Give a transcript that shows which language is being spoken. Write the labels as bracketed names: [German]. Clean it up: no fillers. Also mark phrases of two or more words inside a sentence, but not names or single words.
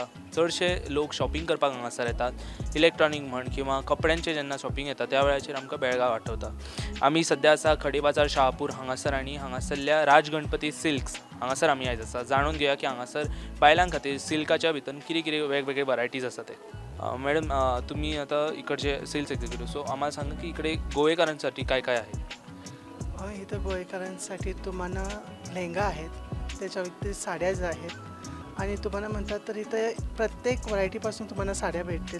[Konkani] चडशे लोक शॉपिंग करपाक हांगासर येतात. इलेक्ट्रॉनीक म्हण किंवा कपड्यांचे जेन्ना शॉपिंग येता त्या वेळाचेर आमकां बेळगांव आठवता. आमी सध्या आसा खडे बाजार शहापूर हांगासर आनी हांगासरल्या राज गणपती सिल्क्स हांगासर आमी आयज आसा. जाणून घेवया की हांगासर बायलां खातीर सिल्काच्या भितर कितें कितें वेगवेगळे वरायटीज आसा ते. [Marathi] मॅडम, तुम्ही आता इकडचे [English] sales executive, [Marathi] सो आम्हाला सांगा की इकडे गोवेकारांसाठी काय काय आहे. इथं गोवेकरांसाठी तुम्हाला लेहंगा आहेत, त्याच्या व्यतिरिक्त साड्याच आहेत आणि तुम्हाला म्हणतात तर इथं प्रत्येक व्हरायटीपासून तुम्हाला साड्या भेटतील.